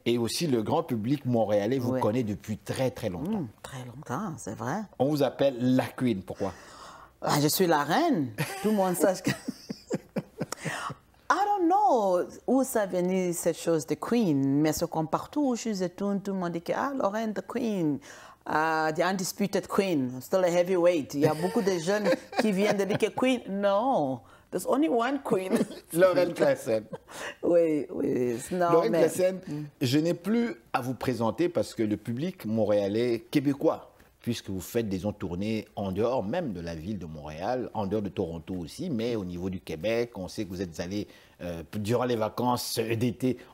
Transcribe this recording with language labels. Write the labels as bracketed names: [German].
[French] Et aussi le grand public montréalais vous connaît depuis très très longtemps. Très longtemps, c'est vrai. On vous appelle la queen, pourquoi? Je suis la reine. Tout le monde sache que... [English] I don't know [French] où ça venait cette chose de queen, mais c'est comme partout où je suis, tout le monde dit que Lauren, [English] the queen. The undisputed queen, still a heavyweight. [French] Il y a beaucoup de jeunes qui viennent de dire que queen. [English] No, there's only one queen. Lauren Claassen. [French] Oui, oui. Lauren Claassen, je n'ai plus à vous présenter parce que le public montréalais, québécois, puisque vous faites des tournées en dehors même de la ville de Montréal, en dehors de Toronto aussi, mais au niveau du Québec, on sait que vous êtes allé durant les vacances d'été.